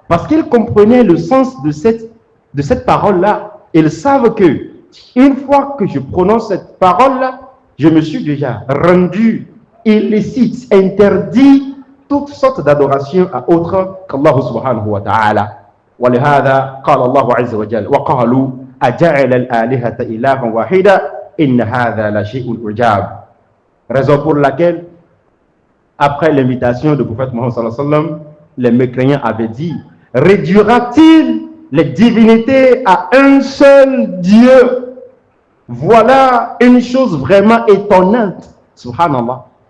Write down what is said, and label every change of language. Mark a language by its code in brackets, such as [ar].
[fr] Parce qu'ils comprenaient le sens de cette parole-là. Ils savent que une fois que je prononce cette parole-là, je me suis déjà rendu illicite, interdit toutes sortes d'adorations à autre qu'Allah subhanahu wa ta'ala. [ar] ولهذا قال الله عز وجل وقالوا أجعل الآلهة إلها واحدا إن هذا لشيء عجاب. [fr] Raison pour laquelle, après l'invitation du prophète Mohammed sallallahu alayhi wa sallam, les mécréants avaient dit: réduira-t-il les divinités à un seul Dieu? Voilà une chose vraiment étonnante. Subhanallah.